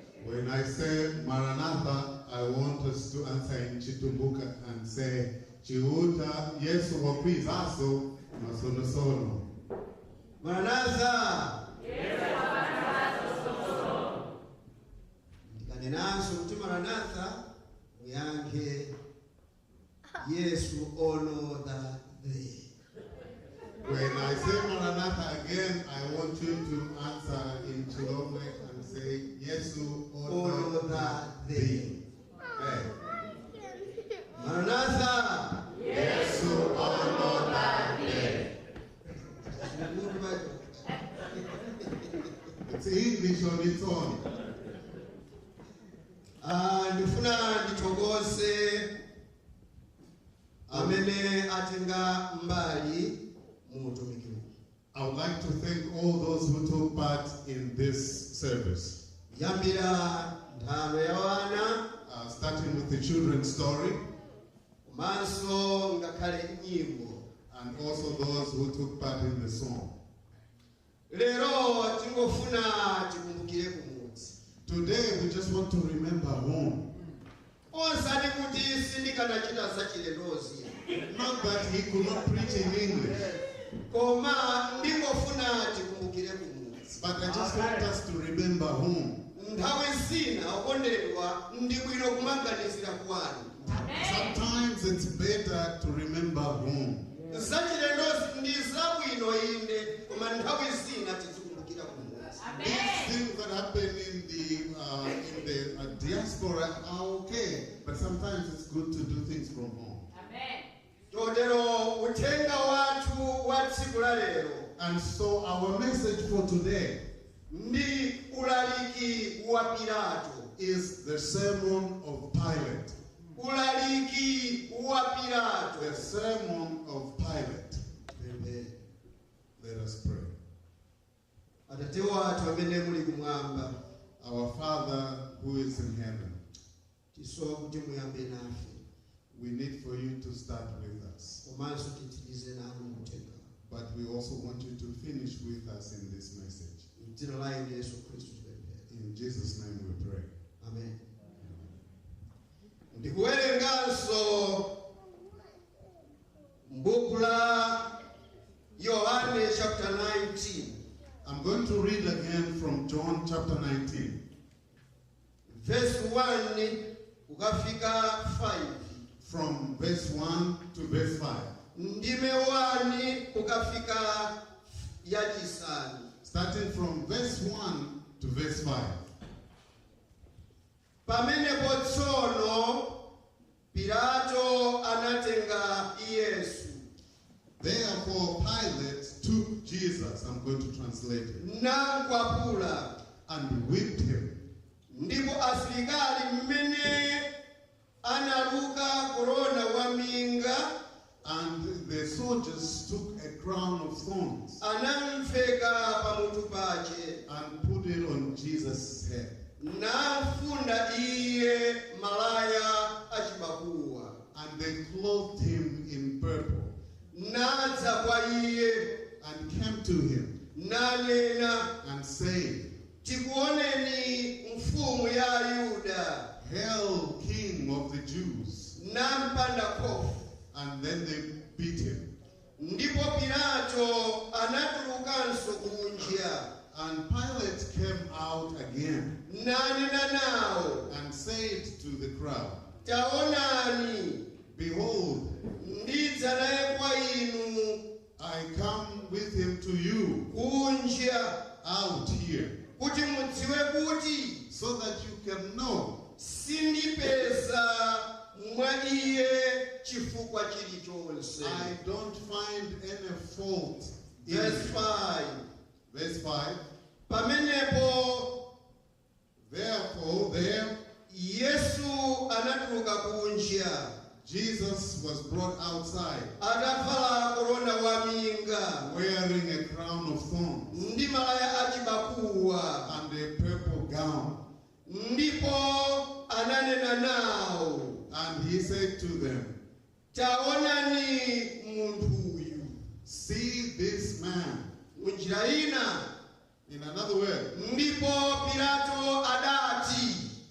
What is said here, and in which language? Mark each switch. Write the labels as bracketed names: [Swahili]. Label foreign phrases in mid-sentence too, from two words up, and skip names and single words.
[English] When I say Maranatha, I want us to answer in Chitumbuka and say, [Tumbuka] Chiuta Yesu wakwizaso masonosono. [Nyanja] Maranatha. Ndikanenaso kuti Maranatha muyankhe Yesu ono [English] the day. When I say Maranatha again, I want you to answer in Chilomwe and say, Yesu ono the day. Maranatha. Yesu ono the day. It's English on its own. [Nyanja] Ndifuna ndithokoze amene atenga mbali mu utumiki huu. [English] I would like to thank all those who took part in this service. [Nyanja] Yambira nthano ya wana, [English] Starting with the children's story, [Nyanja] komanso ngakhale nyimbo. [English] and also those who took part in the song. [Nyanja] Lero tingofuna tikumbukire kumudzi. [English] Today we just want to remember home. [Nyanja] Osati kuti sindikanachita zachilendozi. [English] Not that he could not preach in English, [Nyanja] Koma ndingofuna tikumbukire kumudzi. [English] but I just want us to remember home. [Nyanja] Nthawi zina okondedwa ndi bwino kumaganizira kwanu. [English] Sometimes it's better to remember home. [Nyanja] Zachilendozi ndi zabwino inde, koma nthawi zina tizikumbukira kumudzi. [English] These things that happen in the diaspora are okay, but sometimes it's good to do things from home. [Nyanja] Totero uthenga wathu wa tsiku la lero [English] And so our message for today [Nyanja] ndi ulaliki wa Pilato. [English] is the sermon of Pilate. [Nyanja] Ulaliki wa Pilato. [English] The sermon of Pilate. Let us pray. [Nyanja] Atate wathu amene muli kumwamba, [English] Our Father who is in heaven, [Nyanja] tisowa kuti muyambe nafe, [English] we need for you to start with us, [Nyanja] komanso titsirize nanu muthenga. [English] but we also want you to finish with us in this message. [Nyanja] M'dzina la Yesu Khristu tipemphera. [English] In Jesus' name we pray. Amen. [Nyanja] Ndikuwerenganso m'buku la Yohane chapter 19. [English] I'm going to read again from John chapter 19, [Nyanja] Verse 1 ukafika 5. [English] from verse 1 to verse 5. [Nyanja] Ndime 1 ukafika yachisanu. [English] Starting from verse 1 to verse 5. [Nyanja] Pamenepo tsono Pilato anatenga Yesu. [English] Therefore Pilate took Jesus, I'm going to translate it, [Nyanja] Namkwapula. [English] and whipped him. [Nyanja] Ndipo asilikali mmene analuka korona waminga [English] And the soldiers took a crown of thorns [Nyanja] anamveka pamutu pache, [English] and put it on Jesus' head. [Nyanja] namfunda iye malaya achibakuwa, [English] And they clothed him in purple [Nyanja] nadza kwa iye [English] and came to him [Nyanja] nanena, [English] and said, [Nyanja] tikuoneni mfumu ya Ayuda. [English] Hail, King of the Jews. [Nyanja] Nampanda kofu. [English] And then they beat him. [Nyanja] Ndipo Pilato anatulukanso kunja, [English] And Pilate came out again [Nyanja] nanena nawo, [English] and said to the crowd, [Nyanja] taonani, [English] Behold, [Nyanja] ndidza naye kwa inu [English] I come with him to you [Nyanja] kunja, [English] out here, [Nyanja] kuti mudziwe kuti [English] so that you can know [Nyanja] sindipeza mwa iye chifukwa chilichonse. [English] I don't find any fault in Verse him. 5. Verse 5. [Nyanja] Pamenepo [English] Therefore, there [Nyanja] Yesu anatuluka kunja, [English] Jesus was brought outside, [Nyanja] atavala korona waminga [English] wearing a crown of thorns [Nyanja] ndi malaya achibakuwa. [English] and a purple gown. [Nyanja] Ndipo ananena nawo, [English] And he said to them, [Nyanja] taonani munthu uyu. [English] See this man. [Nyanja] Munjira ina, [English] In another word, [Nyanja] ndipo Pilato adati,